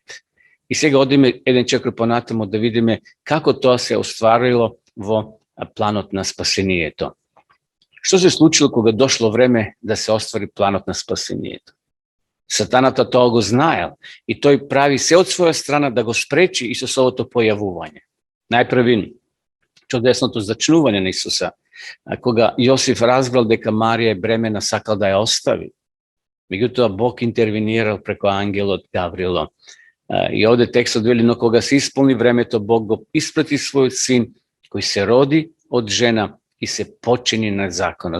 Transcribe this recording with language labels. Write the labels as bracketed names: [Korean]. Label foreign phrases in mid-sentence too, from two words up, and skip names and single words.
[Macedonian] И сега одиме еден чекор понатаму да видиме како тоа се остварило во планот на спасението. Што се случило кога дошло време да се оствари планот на спасението? Сатаната тоа го знаел и тој прави се од своја страна да го спречи Исусовото појавување. Najprvi čudesното zачнување на Исуса, кога Јосиф разбрал дека Марија е бремена, сакал да ја остави. Меѓутоа Бог интервенирал преку ангелот Гаврило. И овде текстот вели, но кога се исполни времето, Бог го испрати својот син, кој се роди од жена и се почини на закона.